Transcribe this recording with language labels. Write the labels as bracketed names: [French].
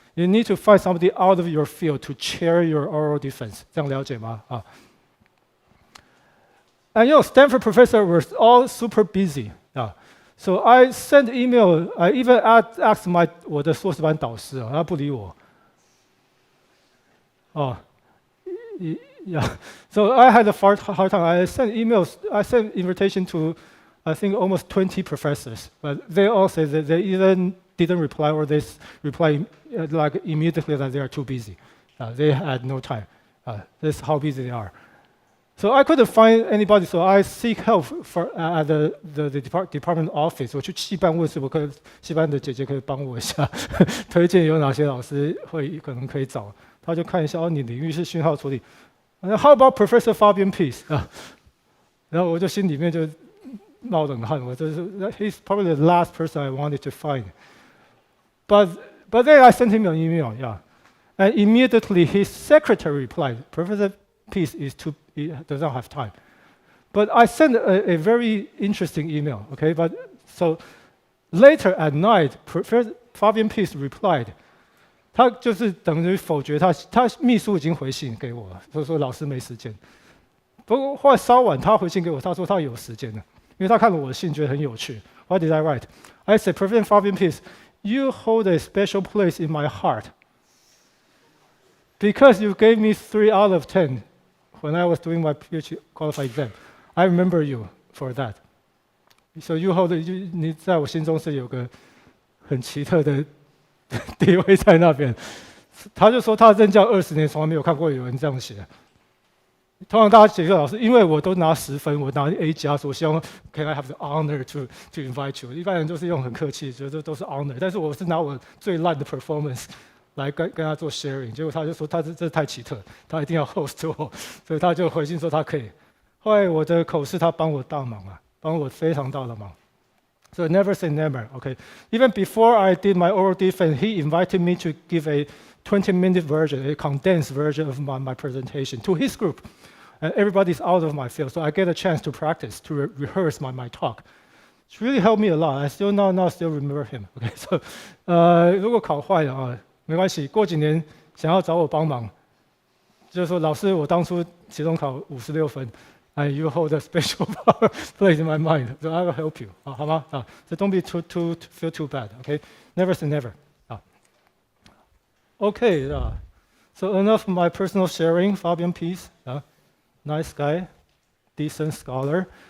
[English] You need to find somebody out of your field to chair your oral defense. [Chinese] 这样了解吗？啊。 [English] And Stanford professor were all super busy. So I sent email. I even asked [Chinese] 我的硕士班导师他不理我。 [English] Yeah. So I had a hard time. I sent emails. I sent invitation to I think almost 20 professors, but they all say that they either didn't reply or they reply like immediately that they are too busy. They had no time. That's how busy they are. So I couldn't find anybody, so I seek help at the department office. [Chinese] 我去系办问，是不可系办的姐姐可以帮我一下，推荐有哪些老师可能可以找。他就看一下，哦，你领域是讯号处理。 [English] How about Professor Fabian Peace 啊？ [Chinese] 然后我就心里面就冒冷汗，我就是 [English] He's probably the last person I wanted to find. But then I sent him an email, yeah, and immediately his secretary replied, Professor Peace does not have time. But I sent a very interesting email, okay? But so later at night, Professor Fabian Peace replied. [Chinese] 他就是等于否决他秘书已经回信给我了，就说老师没时间。不过后来稍晚他回信给我，他说他有时间了，因为他看了我的信觉得很有趣。 [English] What did I write? I said, President Fabian Peace, you hold a special place in my heart because you gave me 3 out of 10 when I was doing my PhD qualified exam. I remember you for that. So you hold [Chinese] 你在我心中是有个很奇特的地位在那边。他就说他任教20年，从来没有看过有人这样写。通常大家写给老师，因为我都拿10分，我拿 A 加，所以我希望 [English] Can I have the honor to invite you？ [Chinese] 一般人都是用很客气，觉得都是 honor， 但是我是拿我最烂的 performance 来跟他做 sharing。结果他就说这太奇特，他一定要 host 我，所以他就回信说他可以。后来我的口试他帮我大忙啊，帮我非常大的忙。 [English] So never say never, okay? Even before I did my oral defense, he invited me to give a 20-minute version, a condensed version of my presentation to his group. And everybody's out of my field, so I get a chance to practice, to rehearse my talk. It's really helped me a lot. I still now still remember him. [Chinese] Okay, so 如果考坏了啊，没关系，过几年想要找我帮忙，就是说老师，我当初期中考56分。 [English] And you hold a special place in my mind, so I will help you. [Chinese] 好吗？ [English] So don't be feel too bad. Okay, never say never. Okay, so enough of my personal sharing. Fabian Peace, nice guy, decent scholar.